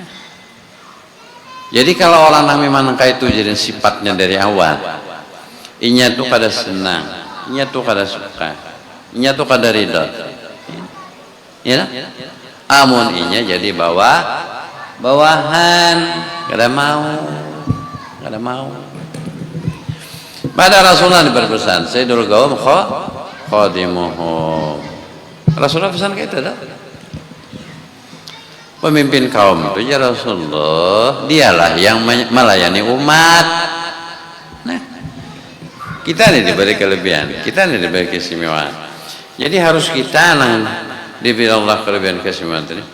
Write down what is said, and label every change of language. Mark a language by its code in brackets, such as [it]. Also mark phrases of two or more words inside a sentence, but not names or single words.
[bjn] Jadi kalau orang yang memang itu jadi sifatnya dari awal, inya tuh kada senang, inya tuh kada suka, inya tuh kada ridho. [id] Ya? [bjn] Amun inya jadi bawahan, kada mau. [id] Pada Rasulullah berpesan, [ar] سيد القوم خادمهم. [id] Rasulullah pesan kayak itu dah. Pemimpin kaum itu ya Rasulullah, dialah yang melayani umat. Nah, kita ini diberi kelebihan, kita ini diberi keistimewaan. Jadi harus kita diberi Allah kelebihan keistimewaan ini.